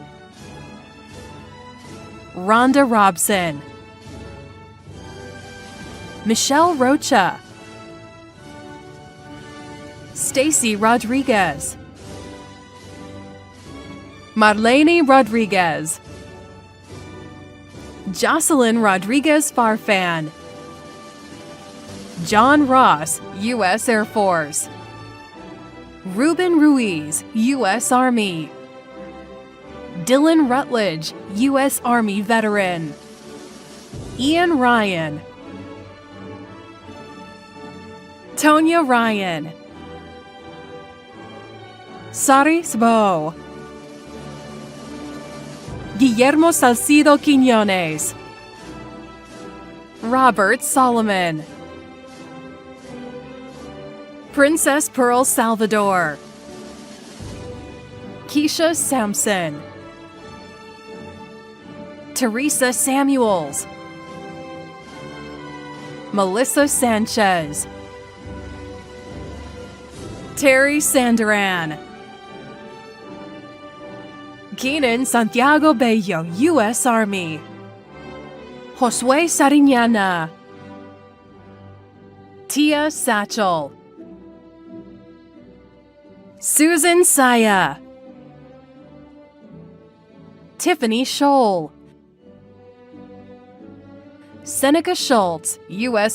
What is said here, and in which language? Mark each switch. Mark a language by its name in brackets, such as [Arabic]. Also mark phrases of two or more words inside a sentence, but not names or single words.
[English] Rhonda Robson, Michelle Rocha, Stacy Rodriguez, Marlene Rodriguez, Jocelyn Rodriguez Farfan, John Ross, U.S. Air Force, Ruben Ruiz, U.S. Army, Dylan Rutledge, U.S. Army veteran, Ian Ryan, Tonya Ryan, Sari Sbo, Guillermo Salcido Quiñones, Robert Solomon, Princess Pearl Salvador, Keisha Sampson, Teresa Samuels, Melissa Sanchez, Terry Sandaran, Keenan Santiago Bello, U.S. Army, Josue Sariñana, Tia Satchel, Susan Saya, Tiffany Scholl, Seneca Schultz, U.S.